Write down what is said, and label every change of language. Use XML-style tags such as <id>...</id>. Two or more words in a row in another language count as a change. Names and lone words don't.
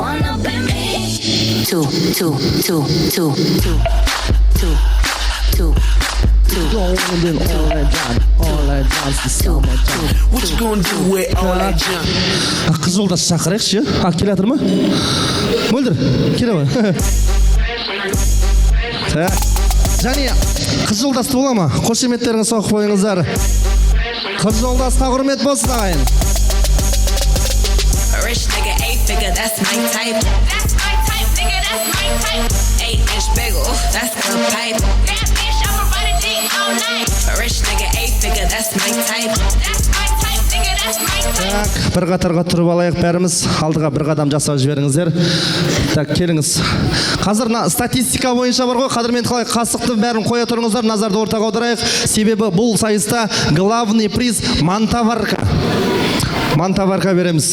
<kk>Қыз жолдас шақырайықшы, келе жатыр ма? Мөлдір, келе ма? Және қыз жолдасты бола ма? Қошеметтеріңіз соқып қойыңыздар. Қыз жолдасқа құрмет болсын ағайын.</kk> <en>Rich nigga, 8-figure, that's my type. That's my type, nigga, that's my type. 8-inch bagel, that's the pipe. That bitch, I'ma run a dick all night. Rich nigga, 8-figure, that's my type. That's my type, nigga, that's my type.</en> <kk>Так, бір қатарға тұрып алайық бәріміз. Алдыға бір қадам жасап жіберіңіздер. Так, келіңіз. Қазір статистика бойынша бар ғой, қадірмен қалай қасықты бәрін қоя тұрыңыздар, назарды ортаға аударайық. Себебі бұл сайыста</kk> <ru>главный приз мантаварка.</ru> <kk>Мантаварка береміз.</kk>